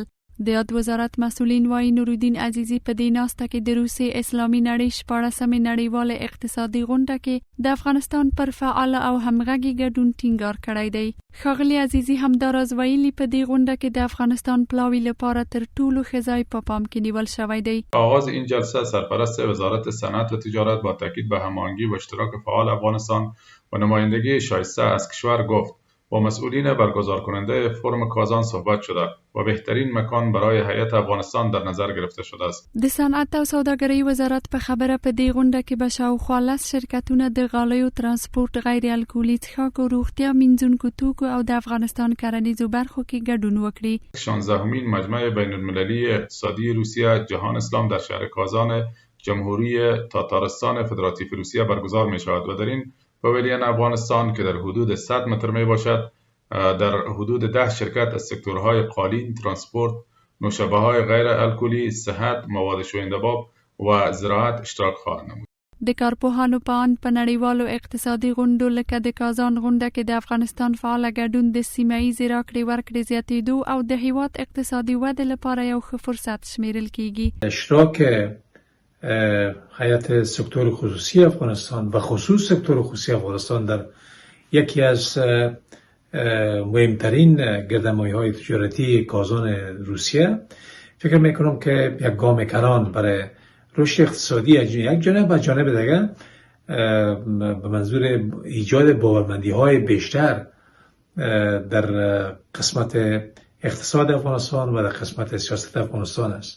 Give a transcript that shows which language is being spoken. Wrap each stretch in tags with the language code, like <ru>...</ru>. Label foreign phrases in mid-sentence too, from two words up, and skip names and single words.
<ps>د یاد وزارت مسؤلین وایي نورالدین عزیزي په دې ناسته کې د روسیې اسلامي نړۍ 14مې نړیواله اقتصادي غونډه کې د افغانستان پر فعال او همغږي ګډون ټینګار کړی دی. ښاغلي عزیزي همداراز ویلي په دې غونډه کې د افغانستان پلاوي لپاره تر ټولو ښه ځای په پام کې نیول شوی دی.</ps> <fa>آغاز این جلسه سرپرست وزارت صنعت و تجارت با تاکید به هماهنگی و اشتراک فعال افغانستان و نمایندگی شایسته از کشور گفت. با مسئولین برگزار کننده فرم کازان صحبت شده و بهترین مکان برای هیئت افغانستان در نظر گرفته شده است.</fa> <ps>د صنعت او سوداګرۍ وزارت په خبره په دې غونډه کې به شاوخوا 10 شرکتونه د غالیو، ترانسپورت، غیر الکولي څښاکو، روغتیا، مینځونکو توکو او د افغانستان کرنیزو برخو کې ګډون وکړي.</ps> <fa>16مین مجمع بین المللی اقتصادی روسیه جهان اسلام در شهر کازان جمهوری تاتارستان فدراتیو روسیه برگزار می شود و در این پاویلین افغانستان که در حدود 100 متر می باشد در حدود 10 شرکت از سکتورهای قالین، ترانسپورت، نوشابه های غیر الکلی، صحت، مواد شوینده‌باب و زراعت اشتراک خواهند نمود.</fa> <ps>د کارپوهانو په اند په نړیوالو اقتصادي غونډو لکه د کازان غونډه کې د افغانستان فعال ګډون د سیمه ییزې راکړې ورکړې زیاتېدو او د هیواد اقتصادي ودې لپاره یو ښه فرصت شمیرل کیږي.</ps> <fa>اشتراک هیئت سکتور خصوصی افغانستان و خصوص سکتور خصوصی افغانستان در یکی از مهمترین گردنمایی‌های تجارتی کازان روسیه فکر میکنم که یک گام کران برای رشد اقتصادی یک جانب و جانب دیگر به منظور ایجاد باورمندی‌های بیشتر در قسمت اقتصاد افغانستان و در قسمت سیاست افغانستان است.</fa>